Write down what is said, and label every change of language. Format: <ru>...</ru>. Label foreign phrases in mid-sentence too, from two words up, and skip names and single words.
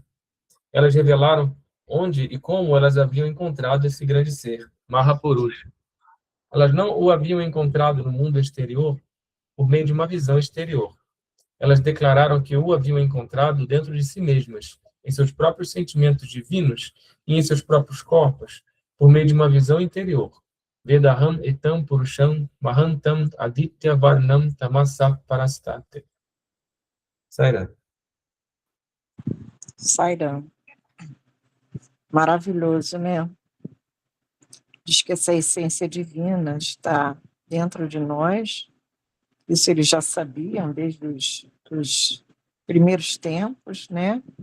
<pt>Elas revelaram onde e como elas haviam encontrado esse grande ser, Mahapurusha. Elas não o haviam encontrado no mundo exterior por meio de uma visão exterior. Elas declararam que o haviam encontrado dentro de si mesmas, em seus próprios sentimentos divinos e em seus próprios corpos, por meio de uma visão interior.</pt> <sa>वेदाहम् एतम् पुरुषम् महान्तम् आदित्य वर्णम् तमसा परस्तते.</sa> <pt>Sairá. Sairam. Maravilhoso, né? Diz que essa essência divina está dentro de nós. Isso eles já sabiam desde os primeiros tempos, né?</pt>